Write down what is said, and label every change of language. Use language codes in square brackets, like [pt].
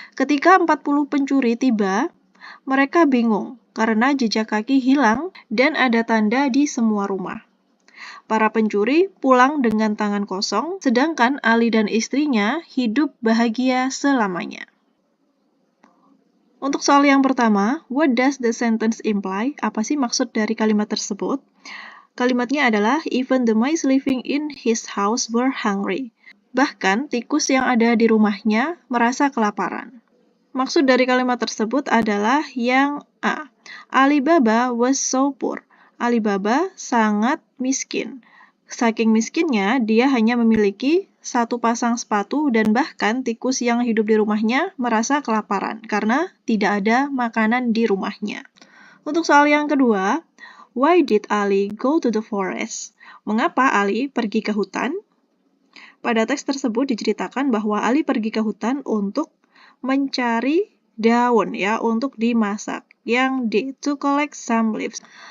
[id] Ketika 40 pencuri tiba, mereka bingung karena jejak kaki hilang dan ada tanda di semua rumah. Para pencuri pulang dengan tangan kosong, sedangkan Ali dan istrinya hidup bahagia selamanya. Untuk soal yang pertama, [en] what does the sentence imply? [id] Apa sih maksud dari kalimat tersebut? Kalimatnya adalah, [en] even the mice living in his house were hungry. [id] Bahkan, tikus yang ada di rumahnya merasa kelaparan. Maksud dari kalimat tersebut adalah yang A. [en] Alibaba was so poor. [id] Alibaba sangat miskin. Saking miskinnya, dia hanya memiliki satu pasang sepatu dan bahkan tikus yang hidup di rumahnya merasa kelaparan karena tidak ada makanan di rumahnya. Untuk soal yang kedua, [en] why did Ali go to the forest? [id] Mengapa Ali pergi ke hutan? Pada teks tersebut diceritakan bahwa Ali pergi ke hutan untuk mencari daun untuk dimasak. Yang D, [en] to collect some leaves.